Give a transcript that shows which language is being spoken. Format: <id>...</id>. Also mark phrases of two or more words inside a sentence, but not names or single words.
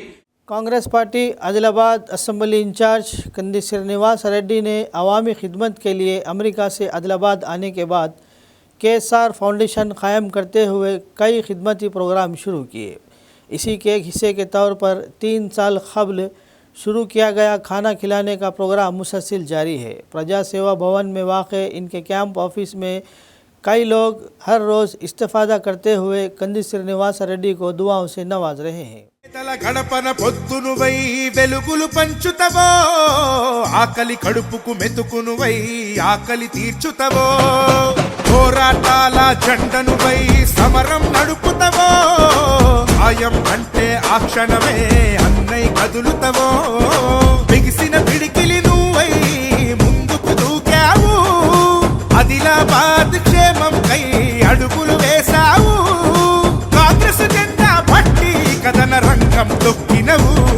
<ur>کانگریس پارٹی عادل آباد</ur> <en>assembly incharge</en> <ur>کندی سرینواس ریڈی نے عوامی خدمت کے لیے امریکہ سے عادل آباد آنے کے بعد KSR فاؤنڈیشن قائم کرتے ہوئے کئی خدمتی پروگرام شروع کیے. اسی کے ایک حصے کے طور پر 3 سال قبل شروع کیا گیا کھانا کھلانے کا پروگرام مسلسل جاری ہے. پرجا سیوا بھون میں واقع ان کے</ur> <en>camp office</en> <ur>میں کئی لوگ ہر روز استفادہ کرتے ہوئے کندی శ్రీనివాస రెడ్డి کو دعاؤں سے نواز رہے ہیں.</ur> <te>తల గడపన పొద్దునువై వెలుగులు పంచుతవో ఆకలి కడుపుకు మెతుకునువై ఆకలి తీర్చుతవో పోరాటాల జెండనువై సమరం నడుపుతవో ఆయం అంటే ఆ క్షణమే అన్నై కదులుతవో బిగిసిన పిడికిలి నువ్వై ముందుకు దూకావు ఆదిలాబాద్ క్షేమం కై అడుగులు వేశావు కాంగ్రెస్ జెండా పట్టి కదన రంగం తొక్కినవు</te>